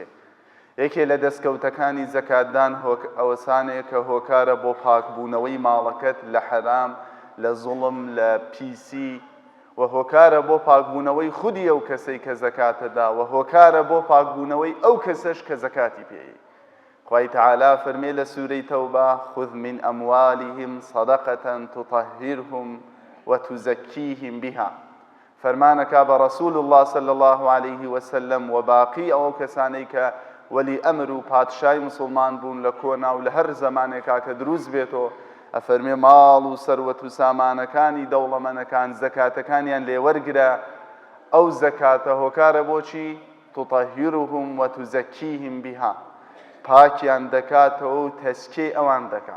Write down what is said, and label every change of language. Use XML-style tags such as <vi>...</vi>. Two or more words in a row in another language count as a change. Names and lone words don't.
<ckb>یەکێ لە دەستکەوتەکانی زەکاتدان ئەوەسانەیە کە هۆکارە بۆ پاکبوونەوەی ماڵەکەت لە حەرام، لە زوڵم، لە پیسی، و هۆکارە بۆ پاکبوونەوەی خودی ئەو کەسەی کە زەکاتەدا، و هۆکارە بۆ پاکبوونەوەی ئەو کەسەش کە زەکاتی پێی. خوای تعالی فەرمێ لە سوورەی تەوبە</ckb> <ar>خذ من ئەموالهم صەدەقەة تطهرهم وتزەکیهم بها.</ar> <ckb>فەرمانەکە بە</ckb> <ar>ڕەسوول الله صلی الله عليه وسلم</ar> <ckb>و باقی ئەو کەسانەی کە وەلی ئەمر و پادشای مسلمان بوون لە کۆنا و لە هەر زەمانێکا کە دروست بێتەوە، ئەفەرمێ ماڵ و سەروەت و سامانەکانی دەوڵەمەندەکان زەکاتەکانیان لێوەرگرە. ئەو زەکاتە هۆکارە بۆچی؟</ckb> <ar>تطهرهم وتزەکیهم بها،</ar> <ckb>پاکیان دەکاتەوە و تەسکیەی ئەوان دەکات.</ckb>